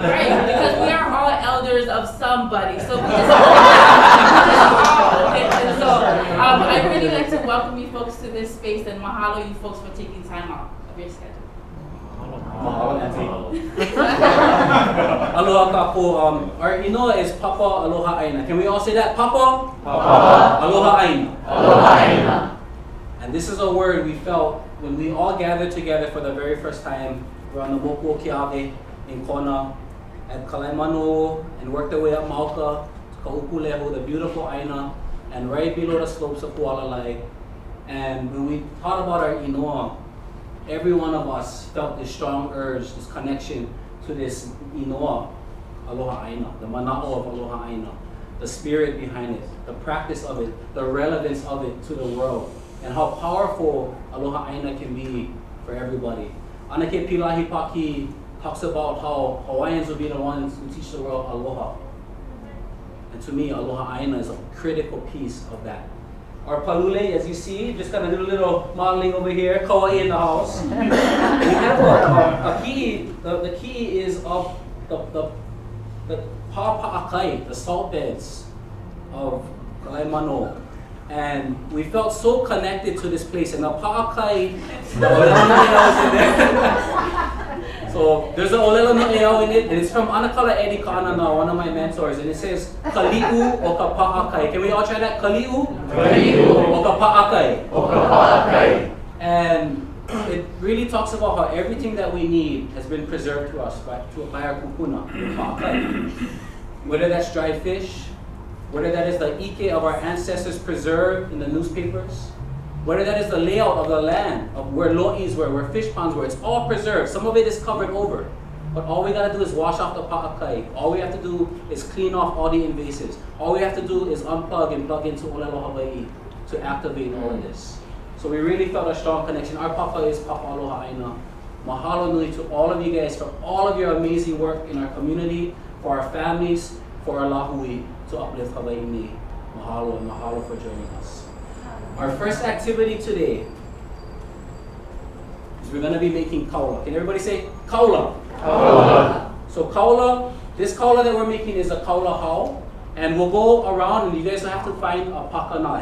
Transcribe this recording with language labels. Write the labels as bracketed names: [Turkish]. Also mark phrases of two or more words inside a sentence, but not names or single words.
[English] Right, because we are all elders of somebody, so we just I'd really like to welcome you folks to this space, and mahalo you folks for taking time out of your schedule. [Hawaiian] Aloha kako. [English] Our inoa is Papa Aloha ʻāina. Can we all say that? Papa? Papa. [Hawaiian] Aloha ʻāina. Aloha ʻāina. [English] And this is a word we felt when we all gathered together for the very first time. We're on the Mokuo Keawe in Kona at Kalaimano and worked our way up Mauka to Kaupulehu, the beautiful ʻāina, and right below the slopes of Hualalai. And when we thought about our inoa, every one of us felt this strong urge, this connection to this inoa, [Hawaiian] aloha ʻāina, [English] the mana'o of [Hawaiian] aloha ʻāina, [English] the spirit behind it, the practice of it, the relevance of it to the world, and how powerful [Hawaiian] aloha ʻāina [English] can be for everybody. Anake Pilahi Paki talks about how Hawaiians will be the ones who teach the world aloha. And to me, [Hawaiian] aloha ʻāina [English] is a critical piece of that. Our palule, as you see, just got a little modeling over here, kawaii in the house. We have a key. The key is of the pa'apa'akai, the salt beds of Kalaimano. And we felt so connected to this place. And the pa'akai, the [Hawaiian] olelo no'eau [English] in there. So there's an [Hawaiian] olelo no'eau [English] in it, and it's from Anakala Eddie Ka'anana, one of my mentors, and it says [Hawaiian] kali'u o ka pa'akai. [English] Can we all try that? [Hawaiian] Kali'u? Kali'u o ka pa'akai. o ka pa'akai. [English] And it really talks about how everything that we need has been preserved to us by our kupuna, pa'akai. Whether that's dried fish, whether that is the ike of our ancestors preserved in the newspapers, whether that is the layout of the land, of where lo'is were, where fish ponds were, it's all preserved. Some of it is covered over. But all we gotta do is wash off the pa'akai. All we have to do is clean off all the invasives. All we have to do is unplug and plug into Olelo Hawaii to activate all of this. So we really felt a strong connection. Our papa is Papa Aloha ʻāina. [Hawaiian] Mahalo nui [English] to all of you guys for all of your amazing work in our community, for our families, for our lahui, to uplift Hawaii ni. Mahalo and mahalo for joining us. Our first activity today is we're going to be making kaula. Can everybody say kaula? Aloha. So kaula, this kaula that we're making is a [Hawaiian] kaula hau. [English] And we'll go around and you guys will have to find a pakana.